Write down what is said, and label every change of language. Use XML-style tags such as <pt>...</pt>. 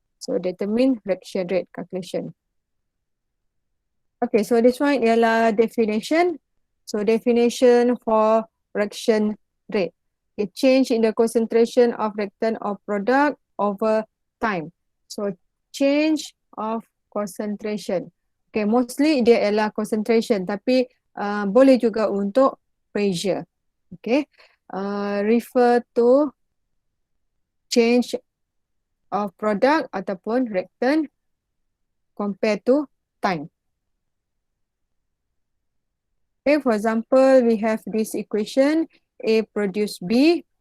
<en>So determine reaction rate calculation. Okay, so this one ialah definition. So definition for reaction rate. A change in the concentration of reactant or product over time. So change of concentration.</en> <ms>Okay, mostly dia ialah concentration, tapi boleh juga untuk pressure.</ms> <en>Okay, refer to change of product ataupun reactant compared to time. Okay, for example, we have this equation, A produce B.</en>